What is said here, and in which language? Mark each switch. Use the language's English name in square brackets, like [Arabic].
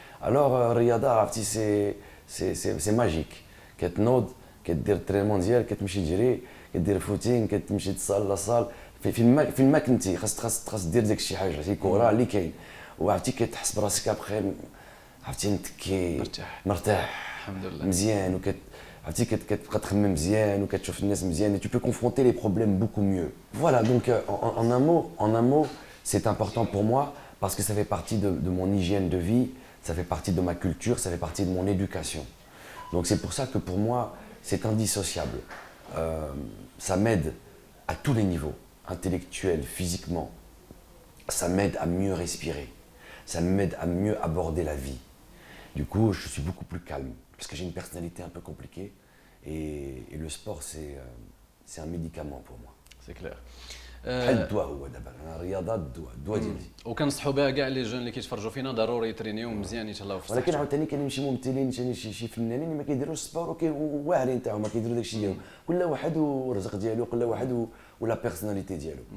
[Arabic] الوغ الرياضه عرفتي سي ماجيك، كتنوض كدير الترينمون ديالك، كتمشي تجري، كدير فوتين، كتمشي تصال لاصال، فين ما كنتي خاص دير داك الشيء حاجه سي كره اللي كاين، وعرفتي كتحس براسك ابخي عرفتي متكي مرتاح الحمد لله مزيان، عرفتي كتبقى تخمم مزيان وكتشوف الناس مزيان، [French] tu peux confronter les problèmes beaucoup mieux. Voilà, donc en un mot, c'est important pour moi parce que ça fait partie de mon hygiène de vie, ça fait partie de ma culture, ça fait partie de mon éducation. Donc c'est pour ça que pour moi, c'est indissociable. Ça m'aide à tous les niveaux, intellectuel, physiquement. Ça m'aide à mieux respirer, ça m'aide à mieux aborder la vie. Du coup, je suis beaucoup plus calme parce que j'ai une personnalité un peu compliquée et le sport c'est un médicament pour moi. C'est clair. [Arabic] بحال الدواء هو دابا، انا الرياضه الدواء ديالي. وكنصحوا بها كاع لي جون اللي كيتفرجوا فينا ضروري يترينيو مزيان يتهلاو في صحتهم. ولكن عاوتاني كاينين شي ممثلين، شي فنانين اللي ما كيديروش السبور واعرين تاعهم، ما كيديروا داكشي ديالهم، كل واحد والرزق ديالو، كل واحد ولا بيرسوناليتي ديالو.